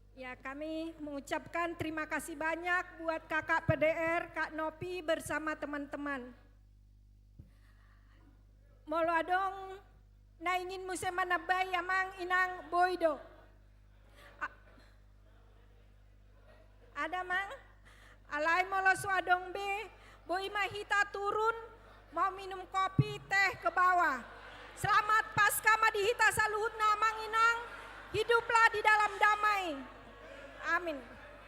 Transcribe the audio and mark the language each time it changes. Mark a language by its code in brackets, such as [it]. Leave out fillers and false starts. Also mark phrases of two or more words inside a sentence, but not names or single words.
[id] Ya, kami mengucapkan terima kasih banyak buat kakak PDR, Kak Nopi bersama teman-teman. [bbc] Molo adong na ingin mo sa manabay amang inang boydo. [id] Ada mang? [bbc] Alay molo so adong be, boy mahita [id] turun, mau minum kopi, teh ke bawah. Selamat Paskah [bbc] madihita saluhut na amang inang, [id] hiduplah di dalam damai. Amin.